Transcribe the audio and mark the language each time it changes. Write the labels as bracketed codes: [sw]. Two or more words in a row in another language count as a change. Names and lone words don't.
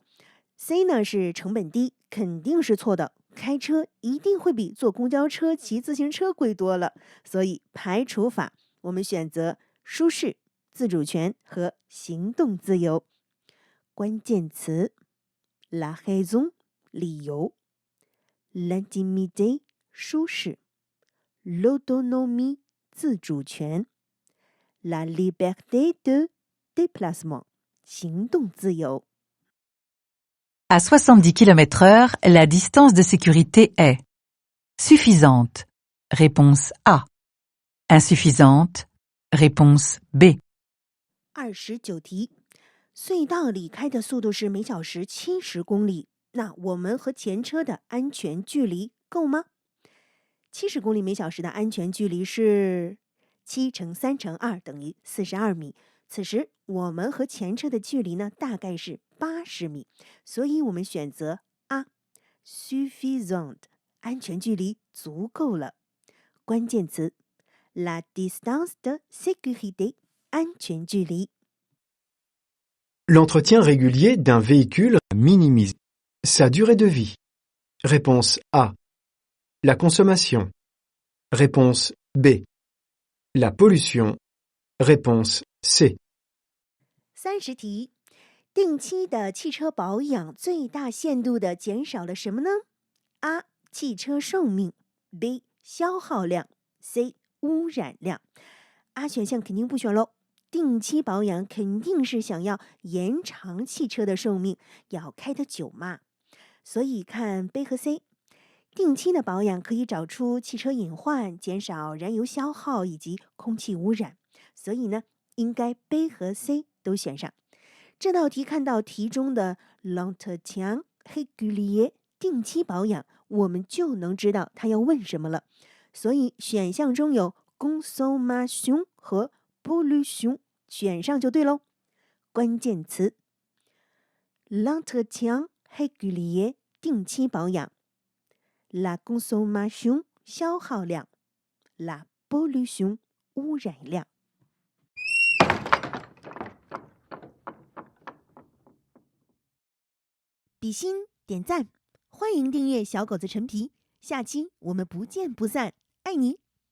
[zh] C 呢是成本低，肯定是错的，开车一定会比坐公交车、骑自行车贵多了，所以排除法我们选择舒适、自主权和行动自由。 [fr] 关键词 La raison 理由， L'intimité 舒适， L'autonomie 自主权， La liberté de déplacement [zh] 行动自由。 [fr] À 70 km/h, la distance de sécurité est suffisante, réponse A. Insuffisante, réponse B. [zh] 29题，隧道里开的速度是每小时70公里，那我们和前车的安全距离够吗？70公里每小时的安全距离是7乘3乘2等于42米。此时我们和前车的距离呢，大概是80米，所以我们选择 A suffisant 安全距离足够了。 [fr] 关键词 La distance de sécurité [zh] 安全距离。 [fr] L'entretien régulier d'un véhicule minimise sa durée de vie. Réponse A. La consommation. Réponse B. La pollution. Réponse C. [zh] 30题，定期的汽车保养最大限度的减少了什么呢？ A. 汽车寿命， B. 消耗量， C. 污染量。 A 选项肯定不选喽，定期保养肯定是想要延长汽车的寿命，要开得久嘛。所以看 B 和 C， 定期的保养可以找出汽车隐患，减少燃油消耗以及空气污染。所以呢，应该 B 和 C 都选上。这道题看到题中的 [fr] l'entretien régulier [zh] 定期保养，我们就能知道他要问什么了。所以选项中有 consommation 和 pollution， 选上就对喽。关键词 [fr] l'entretien régulier [zh] 定期保养， [fr] la consommation 消耗量， la pollution 污染量。 [zh] 比心点赞，欢迎订阅小狗子陈皮，下期我们不见不散，爱你。